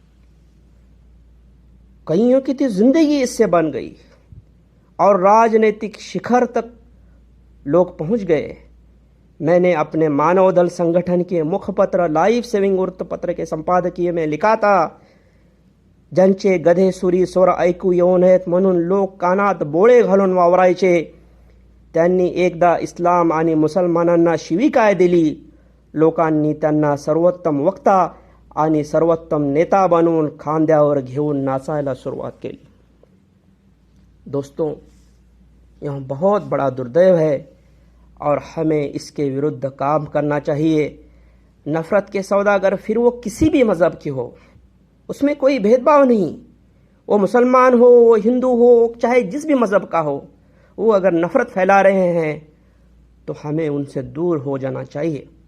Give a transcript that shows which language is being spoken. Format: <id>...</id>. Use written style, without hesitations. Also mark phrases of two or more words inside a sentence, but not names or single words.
<hi>कइयों की तो ज़िंदगी इस से बन गई और राजनीतिक शिखर तक लोग पहुँच गए. मैंने अपने मानव दल संगठन के मुख पत्र</hi> <en>life saving</en> <hi>वृत्त पत्र के संपादकीय में लिखा था</hi> <mr>ज्यांचे गधे सुरी स्वर ऐकू येऊ नयेत म्हणून लोक कानात बोळे घालून वावरायचे, त्यांनी एकदा इस्लाम आणि मुसलमानांना शिवीगाळ दिली. लोकांनी त्यांना सर्वोत्तम वक्ता आणि सर्वोत्तम नेता बनवून खांद्यावर घेऊन नाचायला सुरुवात केली.</mr> <hi>दोस्तों, यह बहुत बड़ा दुर्दैव है और हमें इसके विरुद्ध काम करना चाहिए. नफ़रत के सौदागर फिर वो किसी भी मज़हब की हो, उसमें कोई भेदभाव नहीं. वो मुसलमान हो, वो हिंदू हो, चाहे जिस भी मज़हब का हो, वो अगर नफ़रत फैला रहे हैं तो हमें उनसे दूर हो जाना चाहिए.</hi>